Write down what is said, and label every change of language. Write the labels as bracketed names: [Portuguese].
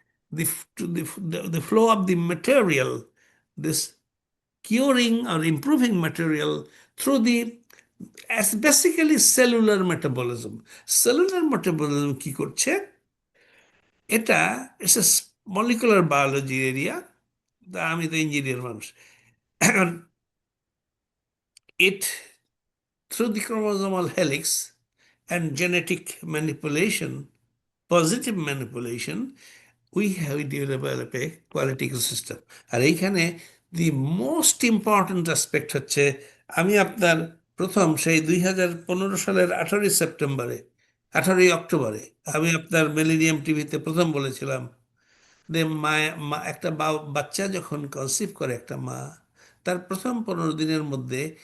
[English] the flow of the material, this curing or improving material through as basically cellular metabolism. [Bangla] Cellular metabolism কি করছে? এটা [English] It's a molecular biology area. [Bangla] আমি তো engineer মানুষ। এখন [English] it through the chromosomal helix and genetic manipulation, positive manipulation, we have developed a quality ecosystem. [Bangla] আর এইখানে [English] the most important aspect [Bangla] হচ্ছে, আমি আপনার প্রথম সেই 2015 সালের 18 অক্টোবরে আমি আপনার মিলেনিয়াম টিভিতে প্রথম বলেছিলাম যে একটা বাচ্চা যখন কনসিভ করে একটা মা, তার প্রথম 15 দিনের মধ্যে